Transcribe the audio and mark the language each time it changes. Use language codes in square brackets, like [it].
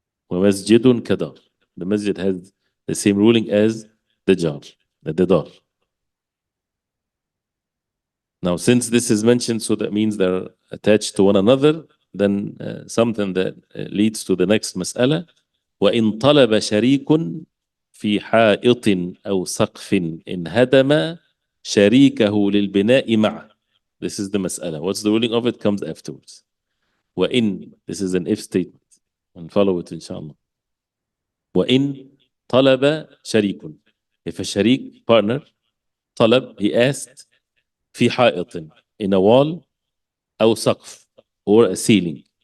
[ar] وَمَسْجِدٌ كَدَارٍ. [en] The masjid has the same ruling as the jar, the dar. Now, since this is mentioned, so that means they're attached to one another, then something that leads to the next mas'ala. [ar] وَإِن طَلَبَ شَرِيكٌ في حائط أو سقف انهدم شريكه للبناء معه. [en] This is the mas'ala. What's the ruling of it comes afterwards. وَإِن, this is an if statement. And follow it, inshallah. [ar] وَإِن طَلَبَ شَرِيكٌ. [en] If a sharik, partner, طلب, he asked, [ar] في حائط, [en] in a wall, [ar] أو سقف, [en] or a ceiling.